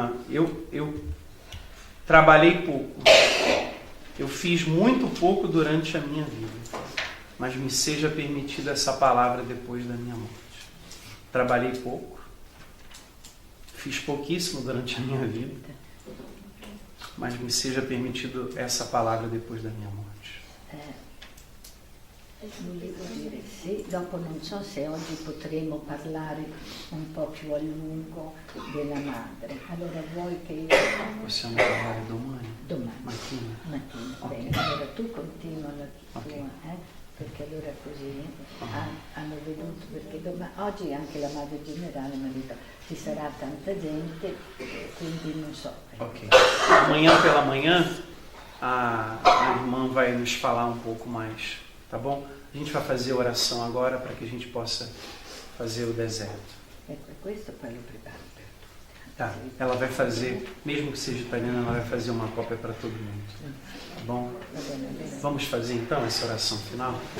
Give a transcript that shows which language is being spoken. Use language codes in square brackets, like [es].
[pt] Eu trabalhei pouco. Eu fiz muito pouco durante a minha vida, mas me seja permitida essa palavra depois da minha morte. Trabalhei pouco, Fiz pouquíssimo durante a minha vida, mas me seja permitido essa palavra depois da minha morte. [it] Volevo dire sì, dopo non so se oggi potremo parlare un po' più a lungo della madre. Allora vuoi che io... Possiamo parlare domani? Domani. Mattina? Mattina, Ok. bene. Allora tu continua la tua, Ok. perché allora così hanno veduto, perché oggi anche la madre generale mi ha detto ci sarà tanta gente, quindi non so. Ok. [pt] Amanhã pela manhã, a irmã vai nos falar um pouco mais, tá bom? A gente vai fazer a oração agora para que a gente possa fazer o deserto. [it] Ecco, questo poi lo preparo per tutti. [pt] Tá? Ela vai fazer, mesmo que seja italiana, ela vai fazer uma cópia para todo mundo. Tá bom? [it] Va bene, bene. [pt] Vamos fazer então essa oração final?